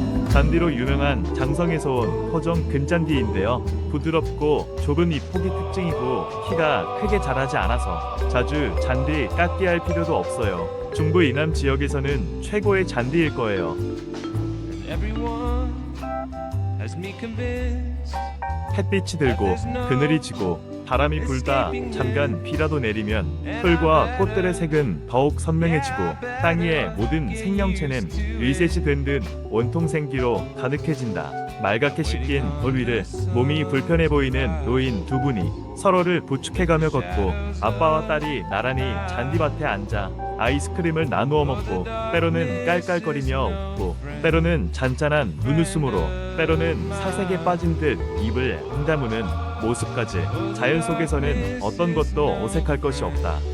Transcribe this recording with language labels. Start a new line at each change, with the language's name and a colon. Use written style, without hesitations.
Korean: 잔디로 유명한 장성에서 온 토종 금잔디인데요. 부드럽고 좁은 잎폭이 특징이고 키가 크게 자라지 않아서 자주 잔디 깎기 할 필요도 없어요. 중부 이남 지역에서는 최고의 잔디일 거예요.
English: Everyone has me convinced.
Korean: 햇빛이 들고 그늘이 지고 바람이 불다 잠깐 비라도 내리면 풀과 꽃들의 색은 더욱 선명해지고 땅 위의 모든 생명체는 리셋이 된 듯 온통 생기로 가득해진다. 말갛게 씻긴 돌 위를 몸이 불편해 보이는 노인 두 분이 서로를 부축해가며 걷고 아빠와 딸이 나란히 잔디밭에 앉아 아이스크림을 나누어 먹고 때로는 깔깔거리며 웃고 때로는 잔잔한 눈웃음으로 때로는 사색에 빠진 듯 입을 앙다무는 모습까지 자연 속에서는 어떤 것도 어색할 것이 없다.